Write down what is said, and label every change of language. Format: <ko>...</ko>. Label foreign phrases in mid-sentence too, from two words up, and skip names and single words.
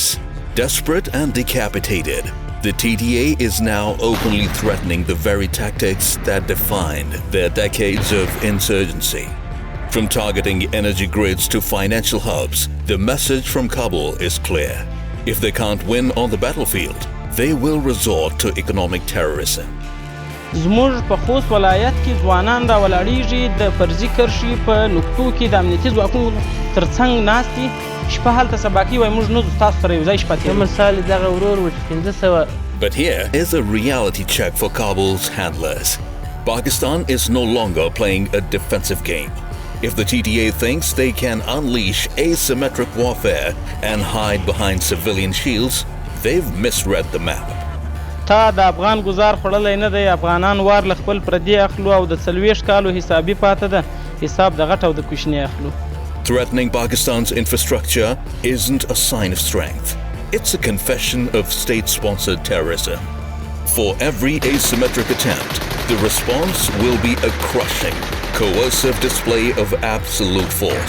<en>Desperate and decapitated, the TTA is now openly threatening the very tactics that defined their decades of insurgency. From targeting energy grids to financial hubs, the message from Kabul is clear. If they can't win on the battlefield, they will resort to economic terrorism.</en> <ps>زموږ په خوست ولایت کې ځوانان راولاړېږي د فرضي کرښې په نقطو کې د امنیتي ځواکونو ترڅنګ ناست دي شپه هلته سبا کوي وایي موږ نه ځو ستاسو سره یو ځای شپه تېروو. مثال دغه ورور و چې 500.</ps> <en>But here is a reality check for Kabul's handlers. Pakistan is no longer playing a defensive game. If the TTA thinks they can unleash asymmetric warfare and hide behind civilian shields, they've misread the map.</en> <ps>تا د افغان گزار خوړلی نه دی. افغانان وار له خپل پردي اخلو او د 40 کالو حسابي پاته ده. حساب د غټ او د کوچني اخلو.</ps> <en>Threatening Pakistan's infrastructure isn't a sign of strength. It's a confession of state-sponsored terrorism. For every asymmetric attempt, the response will be a crushing, coercive display of absolute force.</en>